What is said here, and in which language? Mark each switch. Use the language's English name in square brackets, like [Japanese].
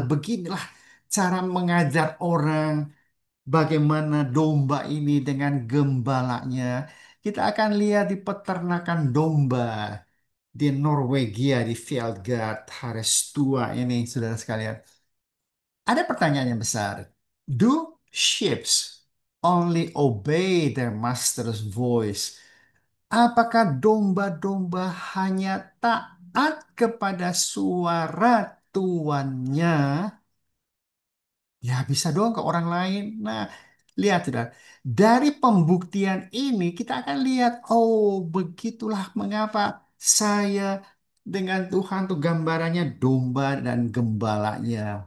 [Indonesian] Beginilah cara mengajar orang bagaimana domba ini dengan gembalanya. Kita akan lihat di peternakan domba di Norwegia, di Fjellgard, Harestua ini, saudara sekalian. Ada pertanyaan yang besar. [English] Do sheep only obey their master's voice? [Indonesian] Apakah domba-domba hanya taat kepada suara tuannya? Ya bisa doang ke orang lain. Nah, Lihat, sudah. Dari pembuktian ini kita akan lihat, oh, begitulah mengapa saya dengan Tuhan tuh gambarannya domba dan gembalanya.